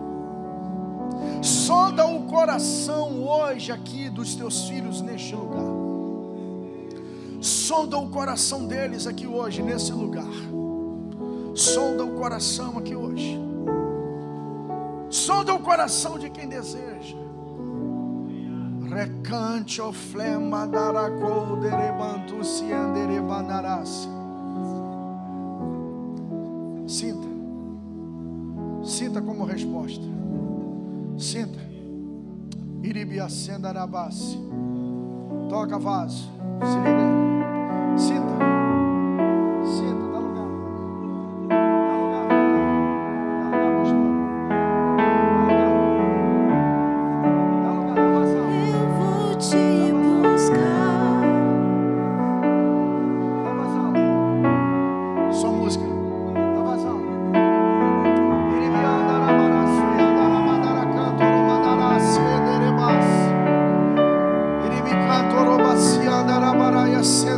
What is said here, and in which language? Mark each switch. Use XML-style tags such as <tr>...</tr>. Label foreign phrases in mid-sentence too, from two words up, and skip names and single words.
<pt>Sonda o coração hoje aqui dos teus filhos neste lugar. Sonda o coração deles aqui hoje nesse lugar. Sonda o coração aqui hoje. Sonda o coração de quem deseja. Recante o flema daracou derebantu se anderebanarás. Sinta como resposta. Sinta. Iribiacendarabás. Toca vaso. Se liga aí. Sinta. Sinta, dá lugar. Dá lugar. Dá lugar, pastor. Dá lugar, dá vazão. Eu vou te buscar. Dá vazão. Só música. Dá vazão. Iribiandarabaraçu, yandarabandaracanto, romandarás, ederebás. Iribicantorobaci, andarabaraias.</pt>